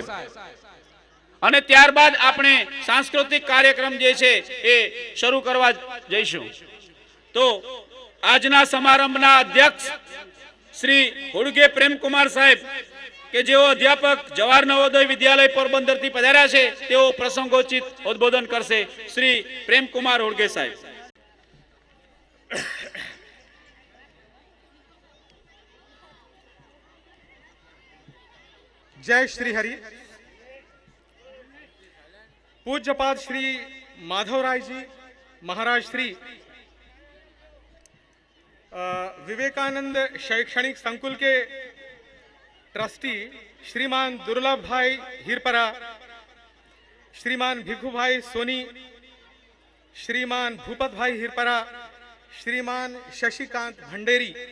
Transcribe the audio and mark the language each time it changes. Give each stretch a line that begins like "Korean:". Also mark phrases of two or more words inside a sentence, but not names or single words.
Gujarati: અને ત્યારબાદ આપણે સાંસ્કૃતિક કાર્યક્રમ જે છે એ શરૂ કરવા જઈશું. તો આજના સમારંભના અધ્યક્ષ શ્રી હુડગે પ્રેમકુમાર સાહેબ કે જેઓ અધ્યાપક જવાહર નવોદય વિદ્યાલય પોરબંદર થી પધાર્યા છે તેઓ પ્રસંગોચિત ઉદ્બોધન કરશે. શ્રી પ્રેમકુમાર હુડગે સાહેબ.
Hindi: जय श्री हरि. पूज्यपाद श्री माधवराय जी महाराज श्री विवेकानंद शैक्षणिक संकुल के ट्रस्टी श्रीमान दुर्लभ भाई हिरपरा, श्रीमान भिखू भाई सोनी, श्रीमान भूपत भाई हिरपरा, श्रीमान शशिकांत भंडेरी,